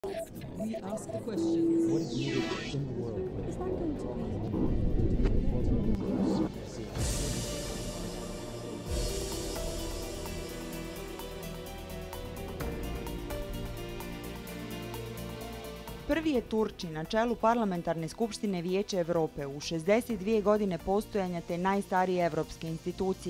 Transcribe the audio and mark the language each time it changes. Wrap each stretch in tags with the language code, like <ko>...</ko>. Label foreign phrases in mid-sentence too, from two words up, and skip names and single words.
<en>We ask the questions. What is needed in the world? Is that going to</en> <bs>Prvi je Turčin na čelu Parlamentarne skupštine Vijeća Evrope u 62 godine postojanja te najstarije evropske institucije.</bs>